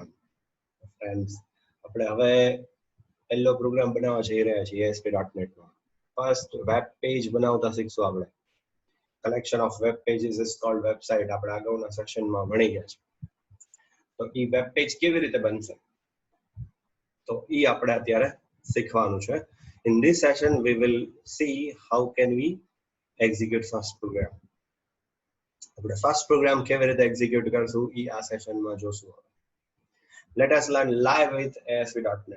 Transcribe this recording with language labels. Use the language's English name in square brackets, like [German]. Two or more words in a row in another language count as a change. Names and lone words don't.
[Gujarati] ફ્રેન્ડ્સ, આપણે હવે પહેલો પ્રોગ્રામ બનાવવા જઈ રહ્યા છીએ ASP.NET માં. [English] first web page [Gujarati] બનાવતા શીખશું આપણે. [English] collection of web pages is called website. [Gujarati] આપણે અગાઉના સેશનમાં ભણી ગયા છે. તો ઈ [English] web page [Gujarati] કેવી રીતે બનશે તો ઈ આપણે અત્યારે શીખવાનું છે. [English] In this session we will see how can we execute fast program. [Gujarati] આપણે [English] fast program [Gujarati] કેવી રીતે એક્ઝિક્યુટ કરશું ઈ આ સેશનમાં જોશું. [English] Let us learn live with ASP.NET.